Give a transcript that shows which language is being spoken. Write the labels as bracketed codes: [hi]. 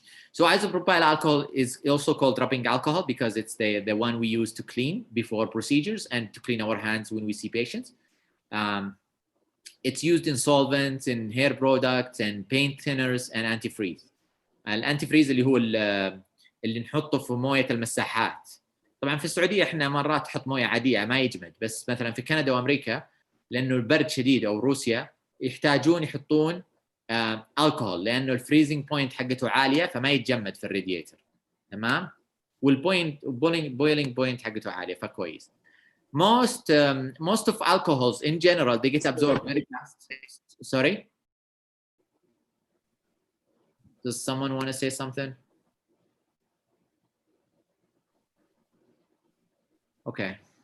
[en] So isopropyl alcohol is also called rubbing alcohol because it's the one we use to clean before procedures and to clean our hands when we see patients. It's used in solvents, in hair products, and paint thinners, and antifreeze. [ar] الانتيفريز اللي هو اللي نحطه في مويه المساحات. طبعا في السعوديه احنا مرات نحط مويه عاديه ما يجمد، بس مثلا في كندا وامريكا لانه البرد شديد او روسيا يحتاجون يحطون الكحول لانه الفريزنج بوينت حقته عاليه فما يتجمد في الراديتر. تمام؟ والبوينت بويلينج بوينت حقته عاليه فكويس. [en] Most of alcohols in general they get absorbed very fast. Sorry? Does someone want to say something? Okay.